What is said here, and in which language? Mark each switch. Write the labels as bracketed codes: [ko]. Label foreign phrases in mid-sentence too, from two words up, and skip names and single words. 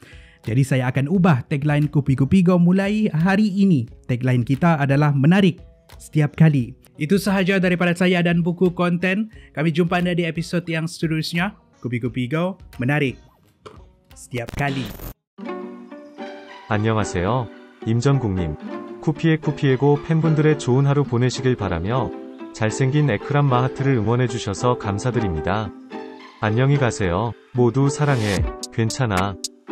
[ms] Jadi saya akan ubah tagline Kupi-Kupi Go mulai hari ini. Tagline kita adalah menarik setiap kali. Itu sahaja daripada saya dan buku konten. Kami jumpa anda di episod yang seterusnya. Kupi-Kupi Go, menarik setiap kali. [ko] 안녕하세요. 임전국님. 쿠피에고 팬분들의 좋은 하루 보내시길 바라며 잘생긴 에크란 마하트를 응원해주셔서 감사드립니다. 안녕히 가세요. 모두 사랑해. 괜찮아.